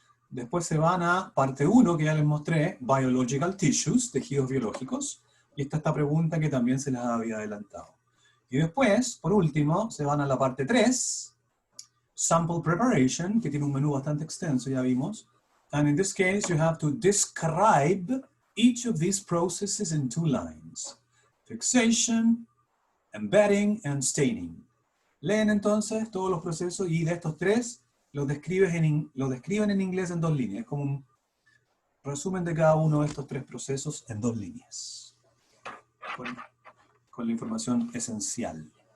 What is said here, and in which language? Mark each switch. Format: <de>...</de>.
<es>Después se van a parte 1, que ya les mostré,</es> <en>biological tissues,</en> <es>tejidos biológicos. Y esta pregunta que también se les había adelantado. Y después, por último, se van a la parte 3,</es> <en>sample preparation,</en> <es>que tiene un menú bastante extenso, ya vimos.</es> <en>And in this case, you have to describe each of these processes in 2 lines. Fixation, embedding, and staining.</en> <es>Leen entonces todos los procesos y de estos 3 los describen en inglés en 2 líneas. Es como un resumen de cada uno de estos 3 procesos en 2 líneas. Con la información esencial.</es>